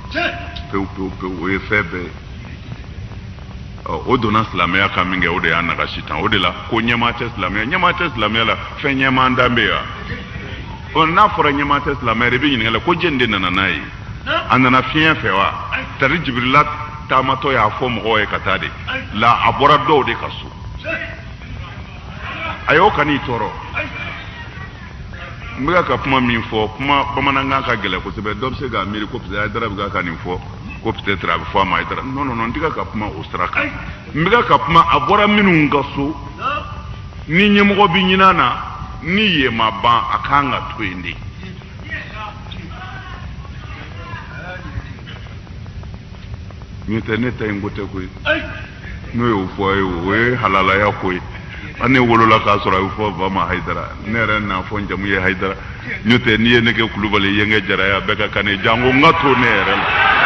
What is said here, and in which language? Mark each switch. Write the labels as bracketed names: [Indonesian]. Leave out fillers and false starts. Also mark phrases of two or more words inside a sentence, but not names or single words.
[Bambara] bɛ tunun na pewu pewu pewu o ye fɛn bɛɛ o donna silamɛya kan min kɛ o de y'a nagasi tan o de la ko ɲɛmaa tɛ silamɛya la fɛn ɲɛmaa dan bɛ yan n'a fɔra ɲɛmaa tɛ silamɛya la i bɛ ɲininka ko jɛni de nana n'a ye a nana fiɲɛ fɛ wa tari jibirila taamatɔ y'a fɔ mɔgɔw ye ka taa de la a bɔra dɔw de ka so a y'o kan'i tɔɔrɔ n bɛka ka kuma min fɔ kuma bamanankan ka gɛlɛn kosɛbɛ dɔ bɛ se k'a miiri ko peut-être Hayidara bɛ ka nin fɔ ko peut-être a bɛ fɔ a ma Hayidara non n tɛ ka kuma o sira kan n bɛka ka kuma a bɔra minnu ka so ni ɲɛmɔgɔ bɛ ɲin'a na ni yen ma ban a kan ka to yen de n'o tɛ ne ta in ko tɛ koyi n'o y'o fɔ a ye o ye halalaya ko ye an ne wolola k'a sɔrɔ a bɛ fɔ ba ma Hayidara ne yɛrɛ n'a fɔ n jamu ye Hayidara n'o tɛ n'i ye ne kɛ Kulubali ye n kɛ Jara ye a bɛɛ ka kan ne jango n ka to ne yɛrɛ la